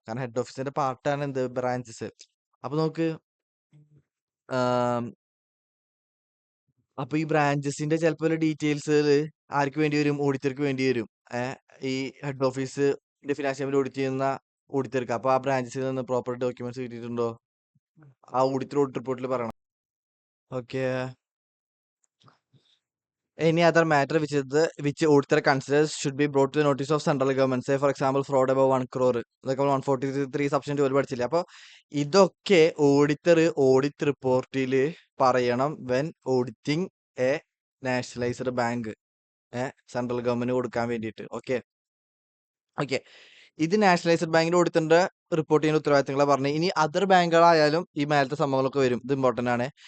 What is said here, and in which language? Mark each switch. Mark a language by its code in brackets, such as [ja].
[ml] കാരണം ഹെഡ് ഓഫീസിന്റെ പാർട്ടാണ് എന്ത്? ബ്രാഞ്ചസ്. അപ്പൊ നോക്ക്, അപ്പൊ ഈ ബ്രാഞ്ചസിന്റെ ചിലപ്പോൾ ഡീറ്റെയിൽസ് ആർക്ക് വേണ്ടി വരും? ഓഡിറ്റർക്ക് വേണ്ടി വരും. ഈ ഹെഡ് ഓഫീസിന്റെ ഫിനാൻഷ്യൽ സ്റ്റേറ്റ്മെന്റ് ഓഡിറ്റ് ചെയ്യുന്ന ഓഡിറ്റർക്ക്. അപ്പൊ ആ ബ്രാഞ്ചസിൽ നിന്ന് പ്രോപ്പർ ഡോക്യുമെന്റ്സ് കിട്ടിയിട്ടുണ്ടോ? ആ ഓഡിറ്റർ ഓഡിറ്റ് റിപ്പോർട്ടിൽ പറയണം. Okay. [en] Any other matter which auditor considers should be brought to the notice of central government. Say for example fraud above 1 crore. [ml] ഇതൊക്കെ 143 സെക്ഷൻ 12 പഠിച്ചില്ലേ? അപ്പൊ ഇതൊക്കെ ഓഡിറ്റർ ഓഡിറ്റ് റിപ്പോർട്ടിൽ പറയണം [en] when auditing a nationalised bank [ml] central government കൊടുക്കാൻ വേണ്ടിയിട്ട്. Okay. Okay. ഇത് nationalised ബാങ്കിന്റെ ഓഡിറ്ററിന്റെ റിപ്പോർട്ട് ചെയ്യുന്ന ഉത്തരവാദിത്തങ്ങളെ പറഞ്ഞു. ഇനി അതർ ബാങ്കുകളായാലും ഈ മേലത്തെ സംഭവങ്ങളൊക്കെ വരും. ഇത് ഇമ്പോർട്ടന്റ് ആണ്.